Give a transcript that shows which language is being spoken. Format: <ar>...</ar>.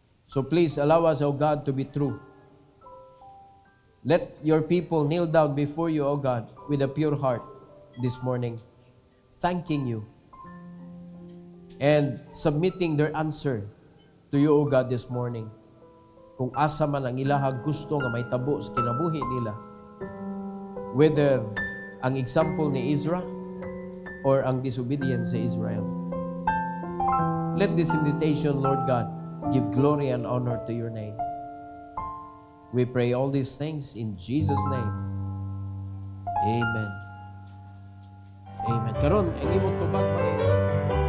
<en>So please allow us, O God, to be true. Let your people kneel down before you, O God, with a pure heart this morning, thanking you and submitting their answer to you, O God, this morning.</en> <ceb>Kung asa man ang ilahag gusto nga may tabo sa kinabuhi nila, whether ang example ni Ezra or ang disobedience sa Israel.</ceb> <en>Let this invitation, Lord God, give glory and honor to your name. We pray all these things in Jesus' name.</en> <ceb>Amen. Amen. Karon, ang imong tubag mga</ceb>